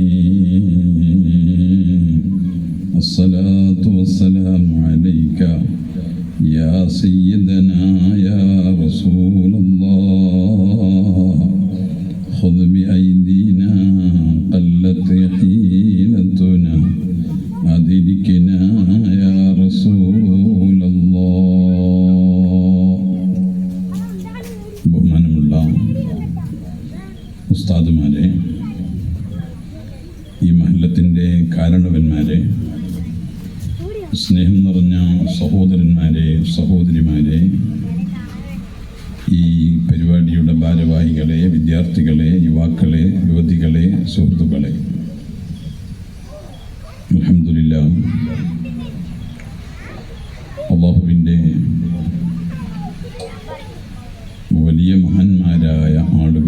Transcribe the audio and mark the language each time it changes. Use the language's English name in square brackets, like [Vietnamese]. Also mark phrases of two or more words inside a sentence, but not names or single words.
[Arabic] الصلاة والسلام عليك يا سيدنا يا رسول الله. خذ بأيدينا قلت حيلتنا أدركنا يا رسول الله. [Malayalam] ബഹുമാനമുള്ള ഉസ്താദുമാരെ, ഈ മഹല്ലത്തിൻ്റെ കാരണവന്മാരെ, സ്നേഹം നിറഞ്ഞ സഹോദരന്മാരെ, സഹോദരിമാരെ, ഈ പരിപാടിയുടെ ഭാരവാഹികളെ, വിദ്യാർത്ഥികളെ, യുവാക്കളെ, യുവതികളെ, സുഹൃത്തുക്കളെ, അൽഹംദുലില്ലാഹ് അല്ലാഹുവിൻ്റെ വലിയ മഹാന്മാരായ